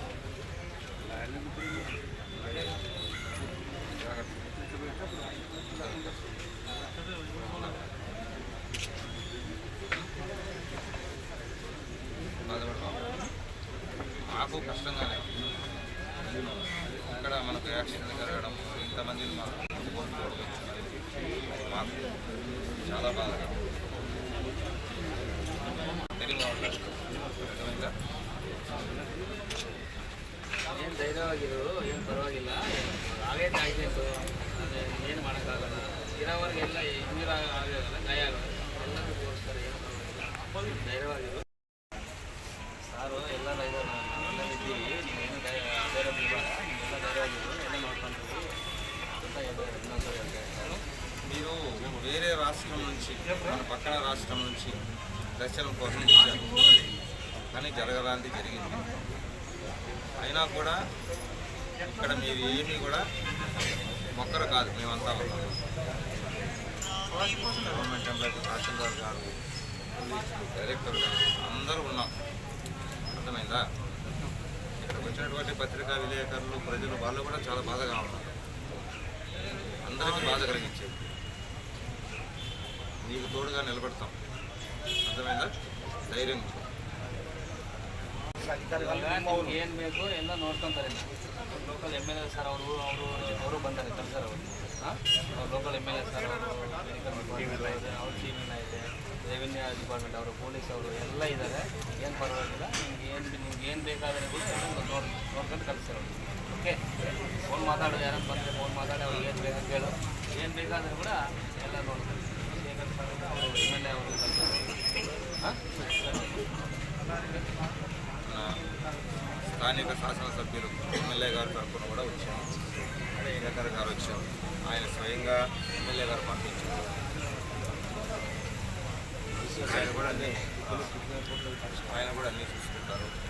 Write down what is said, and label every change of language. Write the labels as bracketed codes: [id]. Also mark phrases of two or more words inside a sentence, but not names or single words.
[te] మాకు కష్టంగానే ఇక్కడ మనకు యాక్సిడెంట్ జరగడం, ఇంతమందిని మాకు చాలా బాధగా [kn] ಏನು ಧೈರ್ಯವಾಗಿರು, ಏನು ಪರವಾಗಿಲ್ಲ. ಆಗೈತೆ ಆಕ್ಸಿಡೆಂಟು, ಏನು ಮಾಡೋಕ್ಕಾಗಲ್ಲ. ಇರೋವರೆಗೆ ಎಲ್ಲ ಇಂಜೂರ್ ಆಗೋಲ್ಲ, ಗಾಯ ಆಗೋಲ್ಲ, ಎಲ್ಲರೂ ತೋರಿಸ್ತಾರೆ, ಏನು ಪರವಾಗಿಲ್ಲ, ಧೈರ್ಯವಾಗಿರು. ಸಾರು ಎಲ್ಲರೂ ಎಲ್ಲ ಇದ್ದೀವಿ, ನೀವೇನು ಧೈರ್ಯ ಬಿಡಬೇಡ, ನೀವೆಲ್ಲ ಧೈರ್ಯವಾಗಿರು, ಎಲ್ಲ ನೋಡ್ಕೊಂತೀವಿ ಅಂತ ಇನ್ನೊಂದ್ಸರಿ ಹೇಳ್ತಾರೆ. [te] మీరు వేరే రాష్ట్రం నుంచి, మన పక్కన రాష్ట్రం నుంచి దర్శనం కోసం ఇచ్చారు, కానీ జరగడానికి జరిగింది. అయినా కూడా ఇక్కడ మీరు ఏమీ కూడా మొక్కరు కాదు, మేమంతా ఉన్నాం. [en] government employee, [te] తహసీల్దార్ గారు, పోలీసులు, డైరెక్టర్ గారు అందరూ ఉన్నాం. అర్థమైందా? ఇక్కడికి వచ్చినటువంటి పత్రికా విలేకరులు, ప్రజలు వాళ్ళు కూడా చాలా బాధగా ఉన్నారు. అందరికీ బాధ కలిగించేది. నీకు తోడుగా నిలబడతాం. [kn] ಅರ್ಥమైందా? ಧೈರ್ಯ ಏನು ಬೇಕು ಎಲ್ಲ ನೋಡ್ಕೊತಾರೆ. [en] local MLA sir [kn] ಅವರು ಬಂದಾರೆ ಕಲ್ಸರ್ ಅವರು. [en] local MLA sir [kn] ಅವರು, [en] medical department [kn] ಇದೆ, ಅವ್ರ ಟೀಮಿನ ಇದೆ, [en] revenue department [kn] ಅವರು, ಪೊಲೀಸ್ ಅವರು ಎಲ್ಲ ಇದ್ದಾರೆ. ಏನು ಪರವಾಗಿಲ್ಲ, ನಿಮ್ಗೆ ಏನು ಬೇಕಾದರೆ ಕೂಡ ಎಲ್ಲ ನೋಡ್ಕೊಂಡು ಕಲಿಸ್ತಾರೆ ಅವರು. ಓಕೆ, ಫೋನ್ ಮಾತಾಡೋದು, ಯಾರನ್ನು ಬಂದರೆ ಫೋನ್ ಮಾತಾಡಿ ಅವ್ರಿಗೆ ಏನು ಬೇಕಂತ ಹೇಳು, ಏನು ಬೇಕಾದರೂ ಕೂಡ ಎಲ್ಲ ನೋಡ್ತಾರೆ. ಅವರು ಎಮ್ ಎಲ್ ಎ ಅವರು ಕಲಿಸ್ತಾರೆ. [te] స్థానిక శాసనసభ్యులు ఎమ్మెల్యే గారు తరఫున కూడా వచ్చాము. విలేకర్ గారు వచ్చారు, ఆయన స్వయంగా ఎమ్మెల్యే గారు పంపించారు. ఆయన కూడా అన్నీ చూసుకుంటారు.